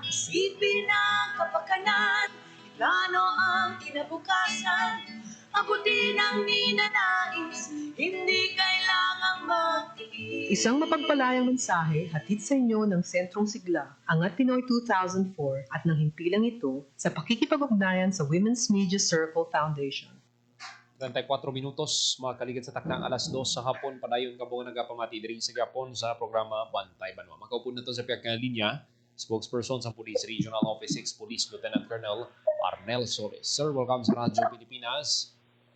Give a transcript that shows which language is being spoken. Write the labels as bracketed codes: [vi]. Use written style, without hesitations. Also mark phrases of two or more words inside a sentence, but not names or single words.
[tl] Isipin ang kapakanan, plano ang kinabukasan. Abutin ang ninanais, hindi kailangang magtiis. Isang mapagpalayang mensahe hatid sa inyo ng Sentrong Sigla, Angat Pinoy 2004 at ng himpilang ito sa pakikipag-ugnayan sa Women's Media Circle Foundation. [hil] 34 minutos, mga kaligid sa takdang alas 2 sa hapon, padayon ka po nagapamati diri sa Gapon sa programa Bantay Banwa. Makaupo na to sa piyag linya, spokesperson sa Police Regional Office 6, Police Lieutenant Colonel Arnel Solis. Sir, welcome sa Radyo Pilipinas.